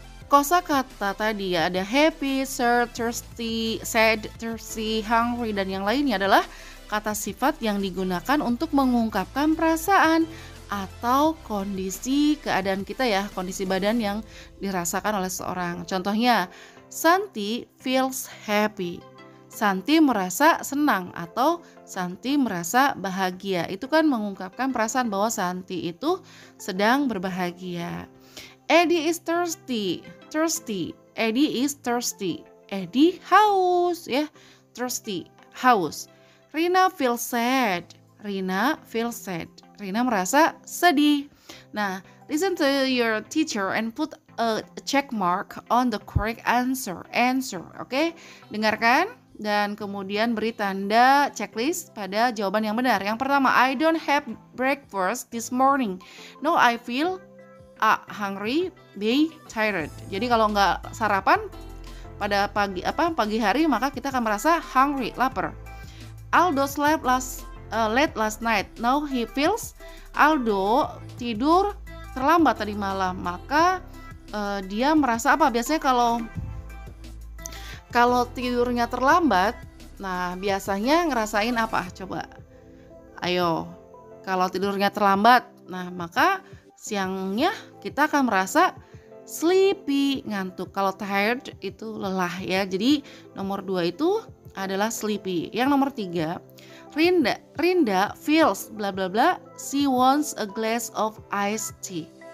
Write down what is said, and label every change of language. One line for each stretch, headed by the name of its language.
Indonesian: Kosakata tadi ya, ada happy, sad, thirsty, hungry, dan yang lainnya adalah kata sifat yang digunakan untuk mengungkapkan perasaan atau kondisi keadaan kita ya, kondisi badan yang dirasakan oleh seorang.
English: Contohnya, Santi feels happy.
Indonesian: Santi merasa senang atau Santi merasa bahagia. Itu kan mengungkapkan perasaan bahwa Santi itu sedang berbahagia.
English: Eddie is thirsty. Eddie is thirsty.
Indonesian: Eddie haus ya. Thirsty, haus.
English: Rina feels sad.
Indonesian: Rina merasa sedih.
English: Nah, listen to your teacher and put a check mark on the correct answer. Oke?
Indonesian: Dengarkan dan kemudian beri tanda checklist pada jawaban yang benar. Yang pertama,
English: I don't have breakfast this morning. No, I feel A. Hungry, B. Tired.
Indonesian: Jadi kalau nggak sarapan pada pagi hari, maka kita akan merasa hungry, lapar.
English: Aldo slept late last night. Now he feels.
Indonesian: Aldo tidur terlambat tadi malam, maka dia merasa apa? Biasanya kalau tidurnya terlambat, nah biasanya ngerasain apa? Coba, ayo. Kalau tidurnya terlambat, nah maka siangnya kita akan merasa sleepy, ngantuk. Kalau tired itu lelah ya. Jadi nomor 2 itu adalah sleepy. Yang nomor 3,
English: Rinda feels bla bla bla. She wants a glass of iced tea.